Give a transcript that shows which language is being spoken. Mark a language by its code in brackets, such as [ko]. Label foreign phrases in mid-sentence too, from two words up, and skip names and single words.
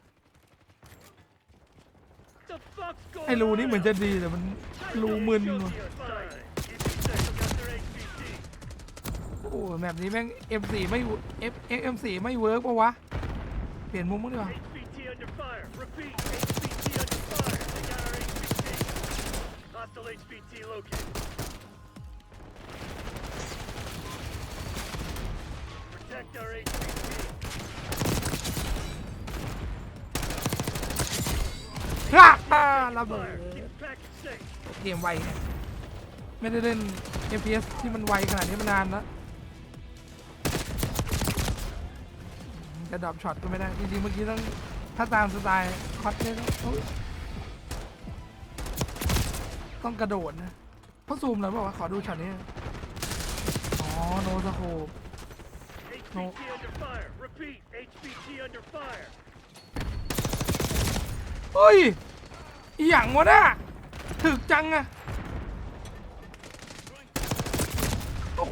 [th] ไอ้รูนี้เหมือนจะดีแต่มันรูมึนว่ะโอ้แบบนี้แม่ง M4 ไม่ M4 ไม่เวิร์กปะวะเปลี่ยนมุมมั้งดีกว่า [en] HVT located. Protect our HVT. [th] ระเบิด [en] Keep the package safe. [th] เกมไวเนี่ยไม่ได้เล่น FPS ที่มันไวขนาดนี้มานานแล้วจะดรอปช็อตก็ไม่ได้จริงๆเมื่อกี้ต้องถ้าตามสไตล์คอสเนี่ยต้องกระโดดนะเพราะซูมเลยบอกว่าขอดูช็อตนี้โนสโคป [en] HVT under fire. Repeat. HVT under fire. [th] เฮ้ยอีหยังวะน่ะถึกจังอะโอ้โห